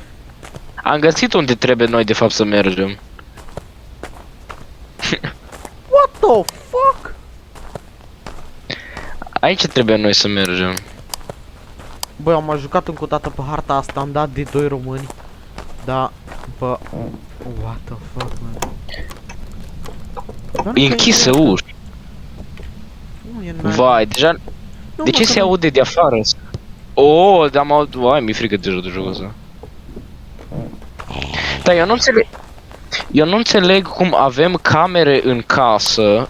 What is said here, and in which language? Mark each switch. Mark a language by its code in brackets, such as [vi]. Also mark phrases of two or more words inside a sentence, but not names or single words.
[ro] Am găsit unde trebuie noi de fapt să mergem. [en] the fuck? [ro] Aici trebuie noi să mergem. Băi, am mai jucat încă o dată pe harta asta, am dat de 2 români. Da, bă... [en] What the fuck, man? [ro] Dar nu E că închisă nimic. ușa. Nu e n-ai- Vai, deja... Nu, De mă, ce că se nu- aude de afară? Oh, dar m-au... Vai, mi-e frică deja de jocul ăsta. Dar eu nu înțeleg... Eu nu înțeleg cum avem camere în casă.